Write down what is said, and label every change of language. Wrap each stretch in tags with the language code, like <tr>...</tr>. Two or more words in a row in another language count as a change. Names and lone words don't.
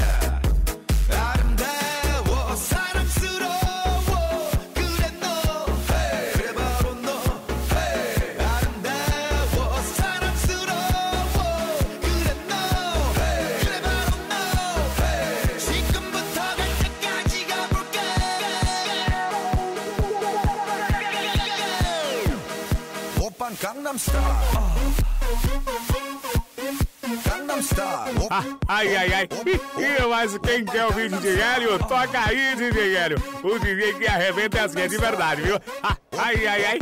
<ko>아름다워 사랑스러워 그래 너 그래 바로 너 아름다워 사랑스러워 그래 너 그래 바로 너 지금부터 갈 때까지 가볼까 오빤 강남 스타일</ko> <pt>Ai, ai, ai. Mas quem quer ouvir DJ Hélio, toca aí, DJ Hélio. O DJ que arrebenta as que é de verdade, viu? Ai, ai, ai.</pt>